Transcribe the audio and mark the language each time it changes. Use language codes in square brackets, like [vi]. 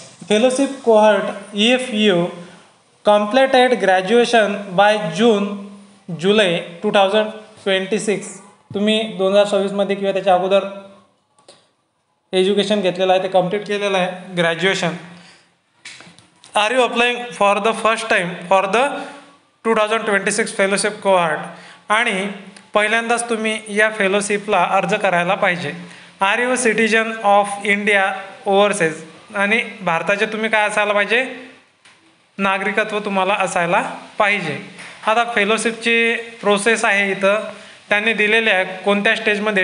[en] Fellowship cohort if you completed graduation by July 2026. [mr] तुम्ही 2026 किंवा त्याच्या अगोदर एज्युकेशन घेतलेलं आहे, ते कम्प्लीट केलेलं आहे graduation. [en] Are you applying for the first time for the 2026 fellowship cohort. [mr] आणि पहिल्यांदाच तुम्ही या फेलोशिपला अर्ज करायला पाहिजे. [en] Are you citizen of India overseas. [mr] आणि भारताचे तुम्ही काय असायला पाहिजे? नागरिकत्व तुम्हाला असायला पाहिजे. आता फेलोशिपची प्रोसेस आहे इथं त्यांनी दिलेले आहे कोणत्या स्टेजमध्ये.